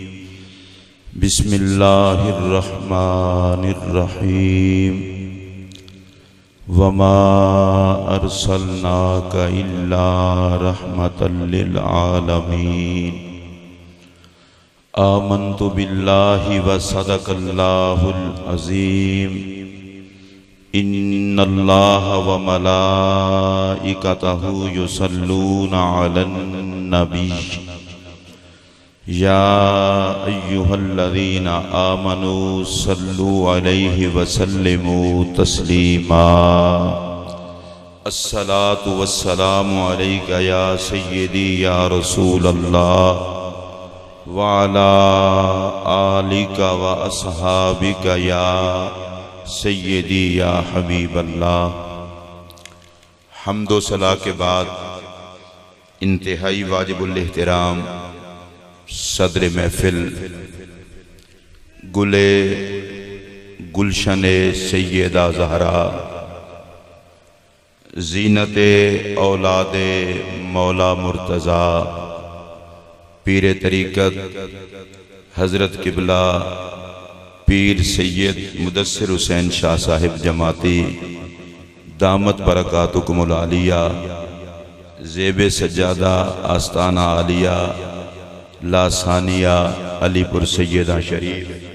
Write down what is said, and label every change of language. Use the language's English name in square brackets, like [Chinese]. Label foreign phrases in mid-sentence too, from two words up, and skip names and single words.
[Arabic] بسم الله الرحمن الرحيم وما أرسلناك إلا رحمة للعالمين آمنت بالله وصدق الله العظيم إن الله وملائكته يصلون على النبي يا أيها الذين آمنوا صلوا عليه وسلموا تسليما الصلاة والسلام عليك يا سيدي يا رسول الله وعلى آلك وأصحابك يا سيدي يا حبيب الله. [Urdu] حمد و صلا کے بعد انتہائی واجب الاحترام صدر محفل گل گلشن سیدہ زہرا زینت اولاد مولا مرتضیٰ پیر طریقت حضرت قبلہ پیر سید مدثر حسین شاہ صاحب جماعتی [Arabic] دامت بركاتكم العالية [Urdu] زیب سجادہ آستانہ عالیہ لاثانیہ علی پور سیداں شریف.